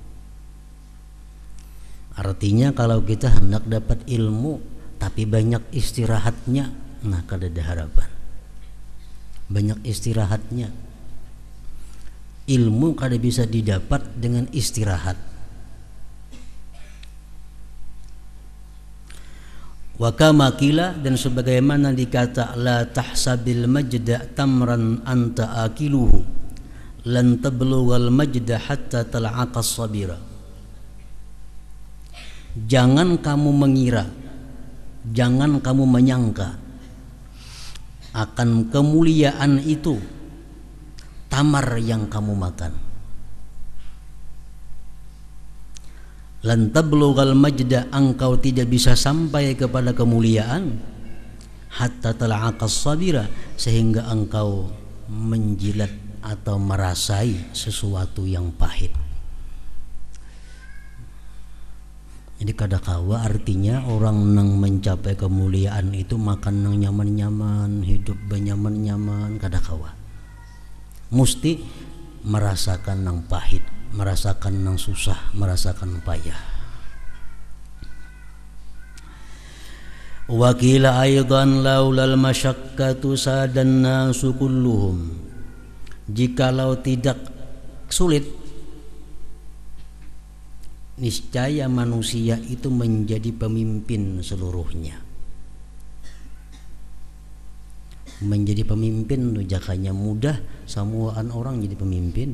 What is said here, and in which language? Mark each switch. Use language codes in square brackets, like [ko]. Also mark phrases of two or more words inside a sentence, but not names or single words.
[bjn] Artinya kalau kita hendak dapat ilmu tapi banyak istirahatnya, nah kada ada harapan. Banyak istirahatnya, ilmu kada bisa didapat dengan istirahat. [ar] وكما قيل, [id] dan sebagaimana dikata, [ar] لا تحسب المجد تمرا أنت آكله لن تبلغ المجد حتى تلعق الصبرا. [id] Jangan kamu mengira, jangan kamu menyangka akan kemuliaan itu tamar yang kamu makan. [ar] لن تبلغ المجد, [id] engkau tidak bisa sampai kepada kemuliaan [ar] حتى تلعق الصبرا, [id] sehingga engkau menjilat atau merasai sesuatu yang pahit. [bjn] Jadi kadakawa artinya orang nang mencapai kemuliaan itu makan nang nyaman-nyaman, hidup benyaman-nyaman, kadakawa musti merasakan nang pahit, merasakan nang susah, merasakan payah. [ar] وقيل أيضا لولا المشقة ساد الناس كلهم, [id] jikalau tidak sulit niscaya manusia itu menjadi pemimpin seluruhnya. [bjn] Menjadi pemimpin itu jakanya mudah, samuaan orang jadi pemimpin.